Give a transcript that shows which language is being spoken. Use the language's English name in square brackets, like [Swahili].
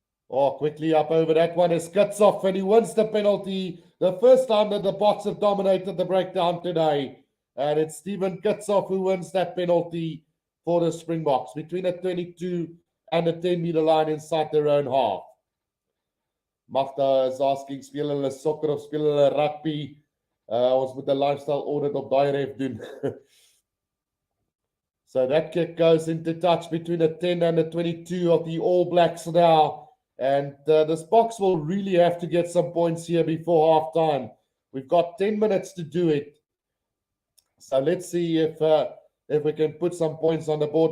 [English] Oh, quickly up over that one is Kitshoff, and he wins the penalty. The first time that the Boks have dominated the breakdown today. And it's Stephen Kitshoff who wins that penalty for the Springboks between the 22 and the 10-meter line inside their own half. [Afrikaans] Magda [English] is asking, [Afrikaans] speel hulle soccer of speel hulle rugby? Ons moet 'n lifestyle audit op daai ref doen. [English] So that kick goes into touch between the 10 and the 22 of the All Blacks now. And this Boks will really have to get some points here before half-time. We've got 10 minutes to do it. So let's see if we can put some points on the board.